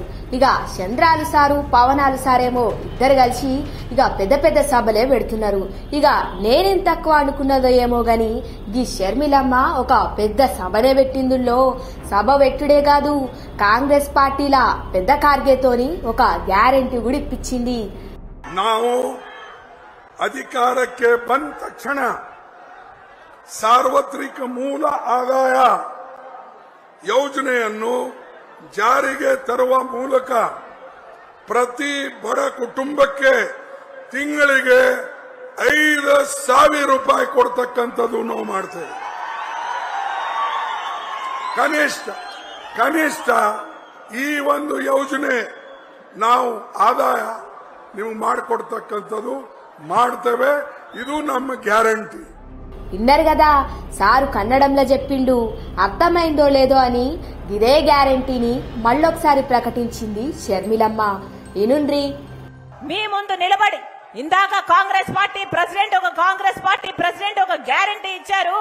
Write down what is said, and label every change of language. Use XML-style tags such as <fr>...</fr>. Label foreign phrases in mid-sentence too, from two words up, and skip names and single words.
<te>ఇక చంద్రాలు సారు పవనాలు సారేమో ఇద్దరు కలిసి ఇక పెద్ద సభలే పెడుతున్నారు. ఇక నేనేం తక్కువ అనుకున్నదో ఏమో గాని ఈ షర్మిలమ్మ ఒక పెద్ద సభనే పెట్టిందుల్లో. సభ పెట్టుడే కాదు కాంగ్రెస్ పార్టీల పెద్ద కార్గేతోని ఒక ಗ್ಯಾರಂಟಿ కూడా ఇప్పించింది.</te> <kn>ನಾವು ಅಧಿಕಾರಕ್ಕೆ ಬಂದ ತಕ್ಷಣ ಸಾರ್ವತ್ರಿಕ ಮೂಲ ಆದಾಯ ಯೋಜನೆಯನ್ನು ಜಾರಿಗೆ ತರುವ ಮೂಲಕ ಪ್ರತಿ ಬಡ ಕುಟುಂಬಕ್ಕೆ ತಿಂಗಳಿಗೆ 5,000 ರೂಪಾಯಿ ಕೊಡ್ತಕ್ಕಂಥದ್ದು ನಾವು ಮಾಡ್ತೇವೆ. ಕನಿಷ್ಠ ಈ ಒಂದು ಯೋಜನೆ ನಾವು ಆದಾಯ ನೀವು ಮಾಡಿಕೊಡ್ತಕ್ಕಂಥದ್ದು ಮಾಡ್ತೇವೆ. ಇದು ನಮ್ಮ గ్యారంటీ.</kn> <te>విన్నారు కదా సారు కన్నడంలో చెప్పిండు. అర్థమైందో లేదో అని ఇదే గ్యారంటీని మళ్ళొకసారి ప్రకటించింది షర్మిలమ్మ. ఇనుండ్రి. మీ ముందు నిలబడి ఇందాక కాంగ్రెస్ పార్టీ ప్రెసిడెంట్ ఒక గ్యారంటీ ఇచ్చారు.</te>